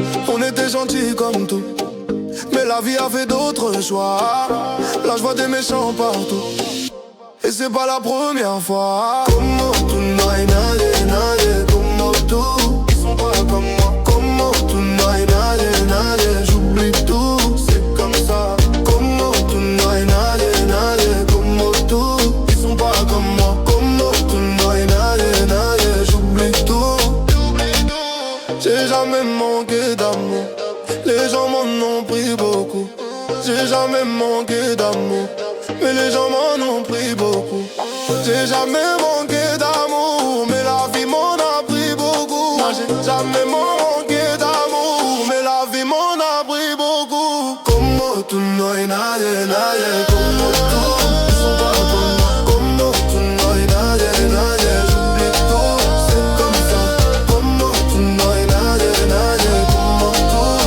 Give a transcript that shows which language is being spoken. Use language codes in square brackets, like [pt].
[fr] On était gentils comme tout, mais la vie a fait d'autres choix. Là je vois des méchants partout, et c'est pas la première fois. [es] Como tu no hay nadie, nadie como tú. [fr] Ils sont pas comme moi. [es] Como tu no hay nadie, nadie. [fr] J'oublie tout, c'est comme ça. [es] Como tu no hay nadie, nadie como tú. [fr] Ils sont pas comme moi. [es] Como tu no hay nadie, nadie. [fr] J'oublie tout. J'ai jamais manqué d'amour. Les gens m'en ont pris beaucoup. J'ai jamais manqué d'amour, mais les gens m'en ont pris beaucoup. J'ai jamais manqué d'amour, mais la vie m'en a pris beaucoup. Moi j'ai jamais manqué d'amour, mais la vie m'en a pris beaucoup. [es] Como tu no hay nadie, nadie como tú. [fr] Ils sont pas comme moi. [es] Como tu no hay nadie, nadie. [fr] J'oublie tout, c'est comme ça. [es] Como tu no hay nadie, nadie como tú.